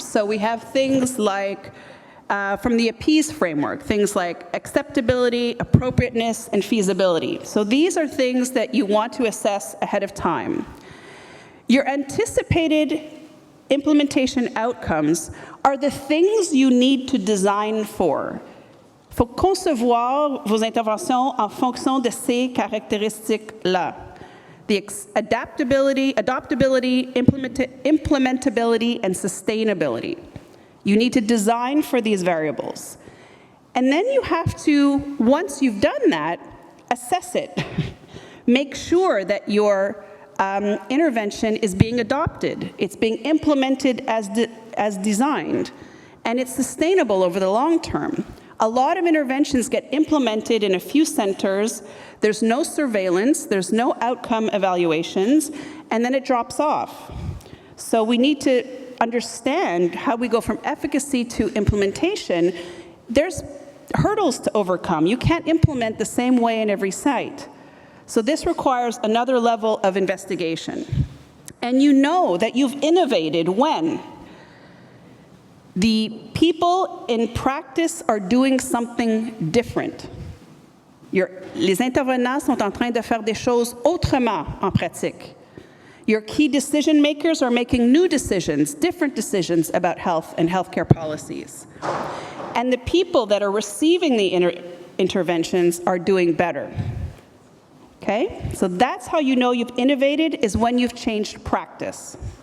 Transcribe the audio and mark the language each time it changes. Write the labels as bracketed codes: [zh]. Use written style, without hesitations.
[en] So we have things like, from the APIs framework, things like acceptability, appropriateness, and feasibility. So these are things that you want to assess ahead of time. Your anticipated implementation outcomes are the things you need to design for. [fr] Il faut concevoir vos interventions en fonction de ces caractéristiques-là. [en] The adaptability, implementability, and sustainability. You need to design for these variables. And then you have to, once you've done that, assess it. Make sure that your intervention is being adopted. It's being implemented as designed. And it's sustainable over the long term. A lot of interventions get implemented in a few centers. There's no surveillance, there's no outcome evaluations, and then it drops off. So we need to understand how we go from efficacy to implementation. There's hurdles to overcome. You can't implement the same way in every site. So this requires another level of investigation. And you know that you've innovated when the people in practice are doing something different. [fr] Les intervenants sont en train de faire des choses autrement en pratique. [en] Your key decision makers are making new decisions, different decisions about health and healthcare policies. And the people that are receiving the interventions are doing better. Okay? So that's how you know you've innovated, is when you've changed practice.